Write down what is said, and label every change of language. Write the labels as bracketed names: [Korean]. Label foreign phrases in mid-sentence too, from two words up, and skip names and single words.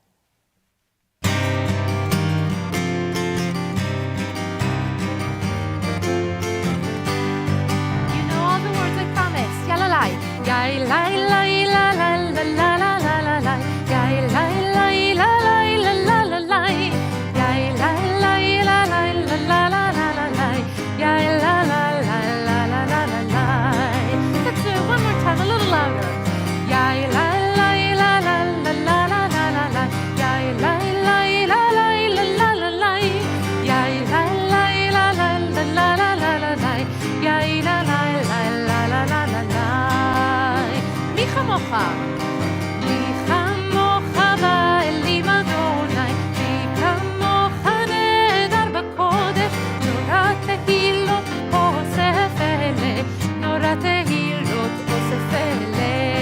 [English] Yalla lai, yai lai lai la la la la la la la la, yai lai lai la lai la la la la, yai lai lai la lai la la la la la la, yai la la la la la la la la. Let's do it one more time, a little louder. Yai lai lai la la la la la la la la, yai lai lai la lai la la la la, yai lai lai la la la la la la la, yai la la la la la la la. [Hebrew] מי כמוך? מי כמוך באלים אדוני, מי כמוך נהדר בקודש, נורא תהילות אוסף אלה, נורא תהילות אוסף אלה.